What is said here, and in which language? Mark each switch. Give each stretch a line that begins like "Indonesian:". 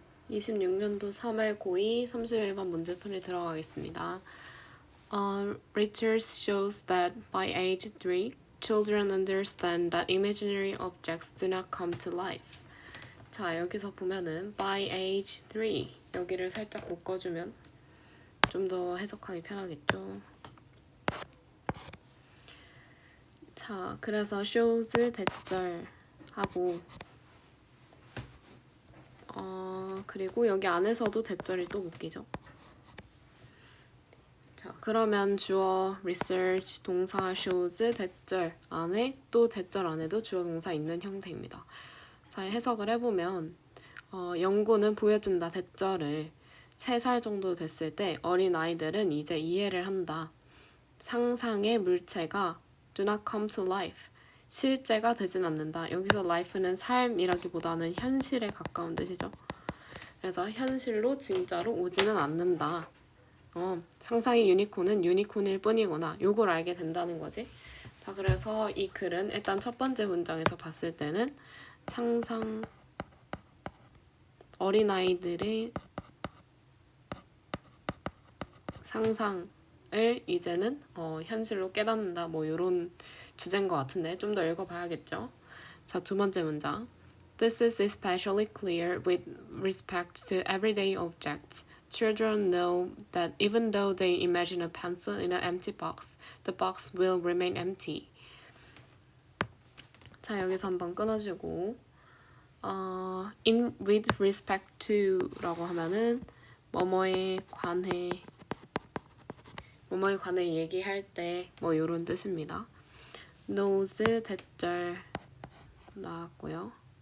Korean: 26년도 3월 고2 31번 문제풀이 들어가겠습니다.
English: Research shows that by age 3, children understand that imaginary objects do not come to life.
Korean: 자, 여기서 보면은
English: by age 3
Korean: 여기를 살짝 묶어주면 좀 더 해석하기 편하겠죠. 자, 그래서 shows 대절하고 그리고 여기 안에서도 대절이 또 묶이죠. 자, 그러면 주어 research 동사 shows 대절 안에 또 대절 안에도 주어 동사 있는 형태입니다. 자, 해석을 해보면 연구는 보여준다 대절을 3살 정도 됐을 때 어린 아이들은 이제 이해를 한다. 상상의 물체가
English: do not come to life.
Korean: 실제가 되진 않는다. 여기서 life는 삶이라기보다는 현실에 가까운 뜻이죠. 그래서 현실로 진짜로 오지는 않는다. 상상의 유니콘은 유니콘일 뿐이구나. 요걸 알게 된다는 거지. 자, 그래서 이 글은 일단 첫 번째 문장에서 봤을 때는 상상 어린아이들의 상상을 이제는 현실로 깨닫는다. 뭐 이런 주제인 것 같은데 좀 더 읽어봐야겠죠. 자, 두 번째 문장.
English: This is especially clear with respect to everyday objects. Children know that even though they imagine a pencil in an empty box, the box will remain empty.
Korean: 자, 여기서 한번 끊어주고
English: in with respect to
Korean: 라고 하면은 뭐뭐에 관해 얘기할 때 뭐 이런 뜻입니다. knows 대절 나왔고요.